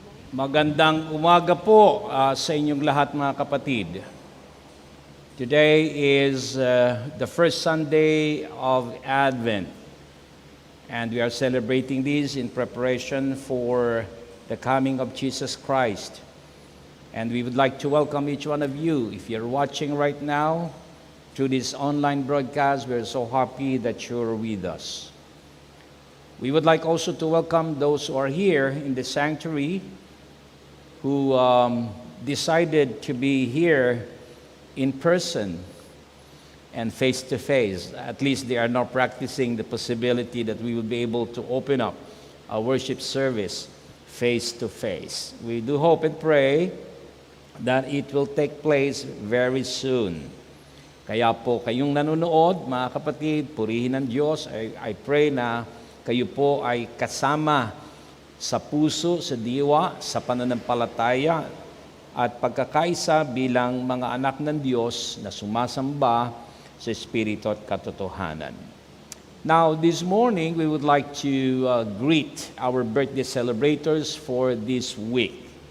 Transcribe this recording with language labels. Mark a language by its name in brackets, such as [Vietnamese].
[Filipino] Magandang umaga po sa inyong lahat mga kapatid. [English] Today is the first Sunday of Advent, and we are celebrating this in preparation for the coming of Jesus Christ. And we would like to welcome each one of you. If you're watching right now through this online broadcast, we're so happy that you're with us. We would like also to welcome those who are here in the sanctuary who decided to be here in person and face to face. At least they are now practicing the possibility that we will be able to open up our worship service face to face. We do hope and pray that it will take place very soon. [Filipino] Kaya po kayong nanonood, mga kapatid, purihin ng Diyos. [English] I pray [Filipino] na kayo po ay kasama sa puso, sa diwa, sa pananampalataya at pagkakaisa bilang mga anak ng Diyos na sumasamba sa Espiritu at katotohanan. [English] Now, this morning, we would like to greet our birthday celebrators for this week.